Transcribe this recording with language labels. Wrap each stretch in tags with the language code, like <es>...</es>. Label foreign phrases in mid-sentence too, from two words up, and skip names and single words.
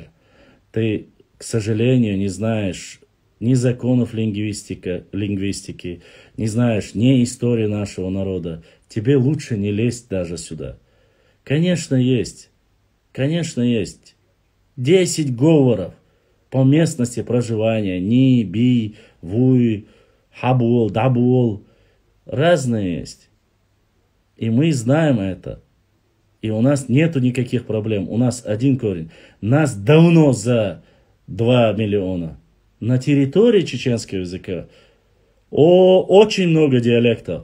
<ru>Ты, к сожалению, не знаешь ни законов лингвистики, не знаешь ни истории нашего народа. Тебе лучше не лезть даже сюда. Конечно, есть. Конечно, есть. 10 говоров по местности проживания.</ru> <ce>Ни, би, вуй, хабул, дабул.</ce> <ru>Разные есть. И мы знаем это. И у нас нету никаких проблем. У нас один корень. Нас давно за 2 миллиона. На территории чеченского языка очень много диалектов.</ru>